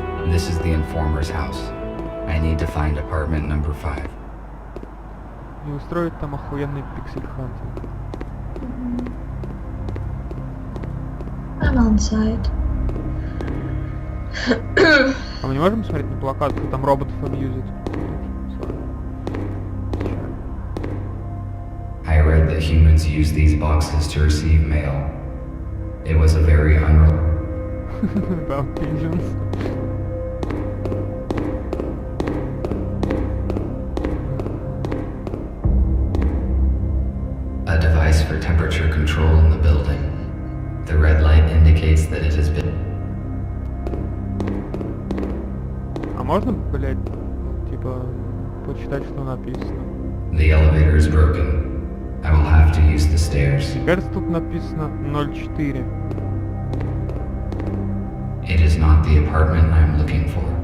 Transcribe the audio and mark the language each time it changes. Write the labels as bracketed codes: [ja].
[en] This is the informer's house. I need to find apartment number 5. [ru] И устроить там охуенный пиксель-хантинг. [en] I'm on site. [ru] А мы не можем смотреть на плакат, кто там роботов абьюзит? [en] I read that humans use these boxes to receive mail. It was a very unreliable. About pigeons. A device for temperature control in the building. The red light indicates that it has been... [ru] А можно, блядь, ну, типа, почитать, что написано? [en] The elevator is broken. I will have to use the stairs. [ru] Кажется, тут написано 04. [en] It is not the apartment I am looking for.